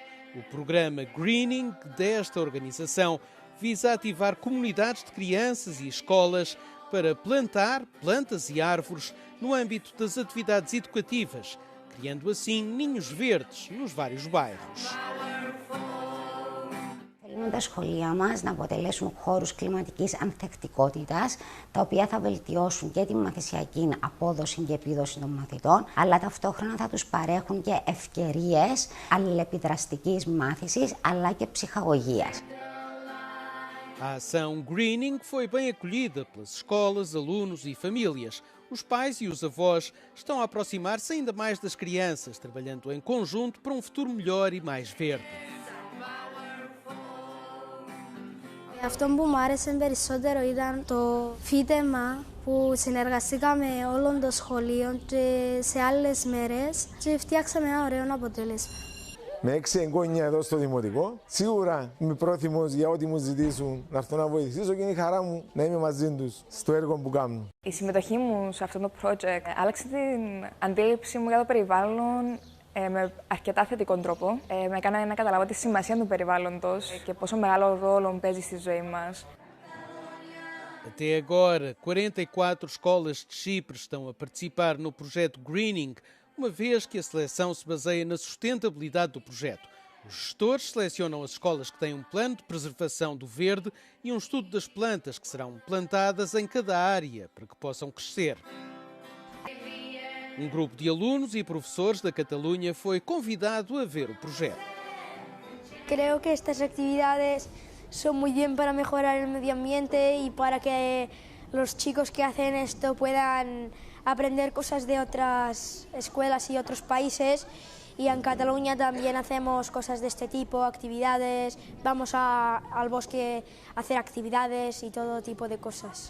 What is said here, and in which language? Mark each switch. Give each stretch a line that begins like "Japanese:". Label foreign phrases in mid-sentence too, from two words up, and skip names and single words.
Portuguese: O programa Greening desta organização visa ativar comunidades de crianças e escolas para plantar plantas e árvores no âmbito das atividades educativas, criando assim ninhos verdes nos vários bairros.
Greek: Θέλουμε τα σχολεία μας να αποτελέσουν χώρους κλιματικής ανθεκτικότητας, τα οποία θα βελτιώσουν και τη μαθησιακή απόδοση και επίδοση των μαθητών, αλλά ταυτόχρονα θα τους parέχουν και ευκαιρίες αλληλεπιδραστικής μάθησης, αλλά και ψυχαγωγίας.
Portuguese: A ação Greening foi bem acolhida pelas escolas, alunos e famílias. Os pais e os avós estão a aproximar-se ainda mais das crianças, trabalhando em conjunto para um futuro melhor e mais verde.
Greek: Αυτό που μου άρεσε περισσότερο ήταν το φύτεμα που συνεργαστήκαμε όλων των σχολείων και σε άλλες μέρες και φτιάξαμε ένα ωραίο αποτέλεσμα. Με 6 εγγόνια εδώ στο Δημοτικό, σίγουρα είμαι πρόθυμος για ό,τι μου ζητήσουν να έρθω να βοηθήσω και είναι η χαρά μου να είμαι μαζί τους στο έργο που κάνουν. Η συμμετοχή μου σε αυτό το project άλλαξε την αντίληψη μου για το περιβάλλον με αρκετά θετικό τρόπο. Με έκανε να καταλάβω τη σημασία του περιβάλλοντος και πόσο μεγάλο ρόλο παίζει στη ζωή μας.
Portuguese: Até agora, 44 escolas de Chipre estão a participar no projeto Greening, uma vez que a seleção se baseia na sustentabilidade do projeto. Os gestores selecionam as escolas que têm um plano de preservação do verde e um estudo das plantas que serão plantadas em cada área para que possam crescer. Um grupo de alunos e professores da Catalunha foi convidado a ver o projeto.
Spanish: Creo que estas actividades son muy bien para mejorar el medio ambiente y para que los chicos que hacen esto puedan aprender cosas de otras escuelas y otros países. Y en Cataluña también hacemos cosas de este tipo, actividades, vamos al bosque a hacer actividades y todo tipo de cosas.